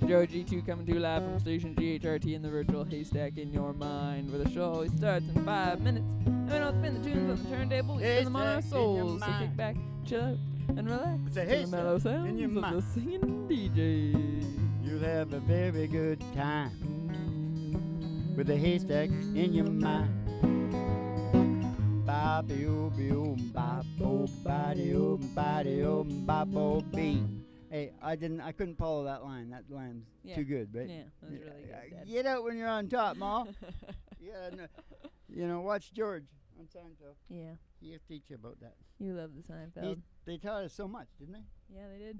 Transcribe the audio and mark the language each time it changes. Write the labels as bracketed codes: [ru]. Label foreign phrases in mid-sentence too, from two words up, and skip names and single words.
[en] Joe G2 coming to you live from station GHRT in the virtual haystack in your mind, where the show always starts in 5 minutes. And we don't spin the tunes on the turntable, we spin them on our Haystack in your souls. So mind. kick back, chill out, and relax It's a to the haystack mellow in sounds your of the mind. singing DJ. You'll have a very good time. with a haystack in your mind. Ba-be-o-be-o-ba-bo-ba-de-o-ba-de-o-ba-bo-bee. Hey, I couldn't follow that line. That line's too good, right? Yeah, that was really good. Dad. Get out when you're on top, Ma. Watch George on Seinfeld. Yeah. He'll teach you about that. You love the Seinfeld. They taught us so much, didn't they? Yeah, they did.